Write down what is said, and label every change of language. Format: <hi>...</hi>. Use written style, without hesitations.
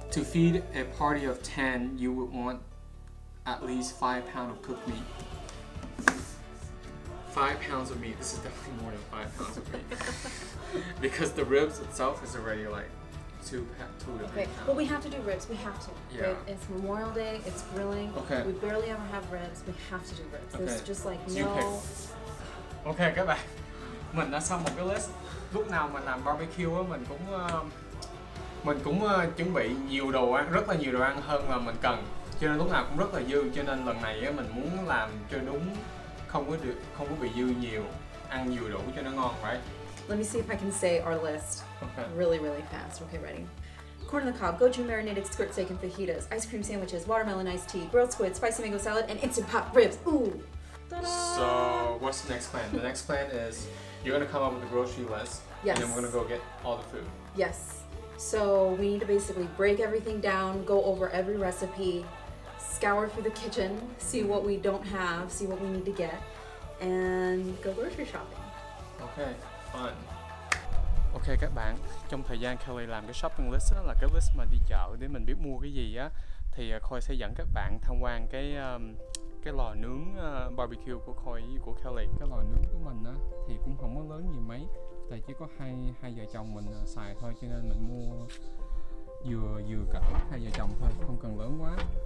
<en>to feed a party of 10, you would want at least 5 pounds of cooked meat. 5 pounds of meat. This is definitely more than 5 pounds of meat. Because the ribs itself is already like 2 to 3 Okay. pounds. Well, we have to do ribs. We have to. Yeah. It's Memorial Day. It's grilling. Okay. We barely ever have ribs. We have to do ribs. There's Okay. just like So you no. pick.</en> <vi>Ok các bạn, mình đã xong một cái list. Lúc nào mình làm barbecue á, mình cũng chuẩn bị nhiều đồ ăn, rất là nhiều đồ ăn hơn là mình cần. Cho nên lúc nào cũng rất là dư. Cho nên lần này á, mình muốn làm cho đúng, không có bị dư nhiều, ăn nhiều đủ cho nó ngon, right?</vi> <en>Let me see if I can say our list Okay. really fast. Okay, ready? Corn on the cob, gochujang marinated skirt steak and fajitas, ice cream sandwiches, watermelon iced tea, grilled squid, spicy mango salad, and instant pot ribs. Ooh. Ta-da! So what's the next plan? The next plan is you're gonna come up with a grocery list, Yes. and then we're gonna go get all the food. Yes. So we need to basically break everything down, go over every recipe, scour through the kitchen, see what we don't have, see what we need to get, and go grocery shopping. Okay, fun.</en> <vi>Ok các bạn, trong thời gian Kelly làm cái shopping list á, là cái list mà đi chợ để mình biết mua cái gì á, thì Khôi sẽ dẫn các bạn tham quan cái cái lò nướng barbecue của Khôi với của Kelly. Cái lò nướng của mình á thì cũng không có lớn gì mấy, tại chỉ có hai vợ chồng mình xài thôi, cho nên mình mua vừa cỡ hai vợ chồng thôi, không cần lớn quá.</vi>